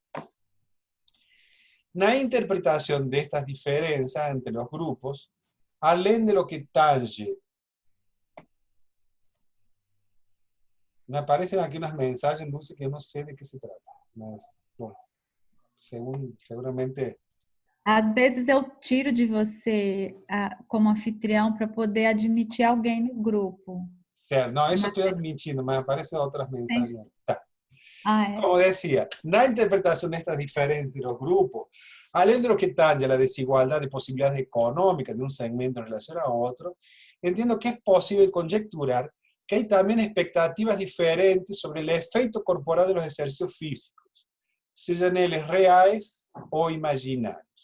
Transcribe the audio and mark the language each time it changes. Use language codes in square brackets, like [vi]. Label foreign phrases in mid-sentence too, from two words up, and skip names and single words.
[es] Na interpretación de estas diferencias entre los grupos, além de lo que tange, me aparecen aquí unos mensajes, Dulce, que no sé de qué se trata. Mas, bueno, seguramente... [pt] Às vezes eu tiro de você como anfitrião para poder admitir alguém no grupo. Certo, [es] no, eso estoy admitiendo, me aparecen otras mensajes. [pt] Tá. Ah, é? [es] Como decía, na interpretación de estas diferencias de los grupos, além de lo que tange a la desigualdad de posibilidades económicas de un segmento en relación a otro, entiendo que es posible conjecturar que hay también expectativas diferentes sobre el efecto corporal de los ejercicios físicos, sean ellos reales o imaginarios.